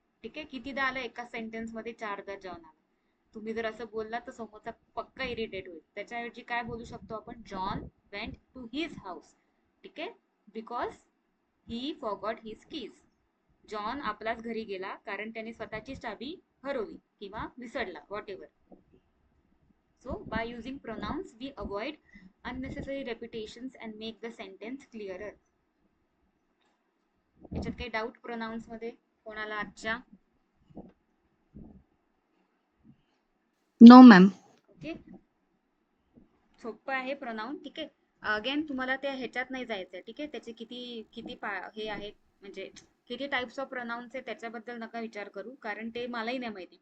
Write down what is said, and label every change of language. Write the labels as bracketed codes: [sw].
[mr] ठीक आहे, कितीदा आलं एका सेंटेन्स मध्ये? 4दा जॉन आला. तुम्ही जर असं बोलला तर समोरचा पक्का इरिटेट होईल. त्याच्याऐवजी काय बोलू शकतो आपण? [en] John went to his house, ठीक आहे, because he forgot his keys. [mr] John आपलाच घरी गेला कारण त्याने स्वतःची चाबी हरवली किंवा विसरला, what ever. [en] So by using pronouns we avoid unnecessary repetitions and make the sentence clearer. [mr] याच्यात काही डाऊट प्रोनाउन्स मध्ये कोणाला आजच्या? [en] No ma'am. [mr] ओके, सोपं आहे प्रोनाउन, ठीक आहे. अगेन तुम्हाला त्या ह्याच्यात नाही जायचंय, ठीक आहे. त्याचे किती किती हे आहेत, म्हणजे किती टाइप्स ऑफ प्रोनाउन्स आहे त्याच्याबद्दल नका विचार करू, कारण ते मलाही नाही माहिती.